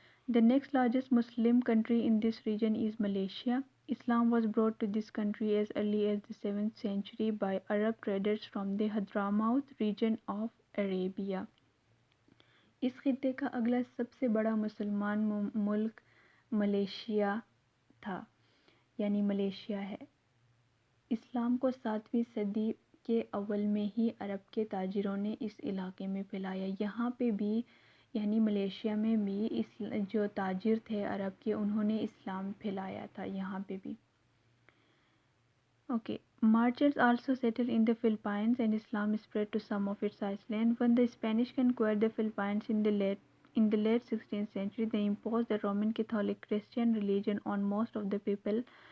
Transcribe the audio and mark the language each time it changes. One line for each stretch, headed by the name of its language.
English: The next largest Muslim country in this region is Malaysia. Islam was brought to this country as early as the 7th century by Arab traders from the Hadramaut region of Arabia.
Hindi: इस खित्ते का अगला सबसे बड़ा मुसलमान मुल्क Malaysia था, यानी मलेशिया है। इस्लाम को 7वीं सदी के अव्वल में ही अरब के ताजिरों ने इस इलाके में फैलाया। यहाँ पे भी यानी मलेशिया में भी जो ताजिर थे अरब के, उन्होंने इस्लाम फैलाया था यहाँ पे भी।
English: Okay, Merchants also settled in the Philippines and Islam spread to some of its islands. When the Spanish conquered the Philippines in the late 16th century, they imposed the Roman Catholic Christian religion on most of the people.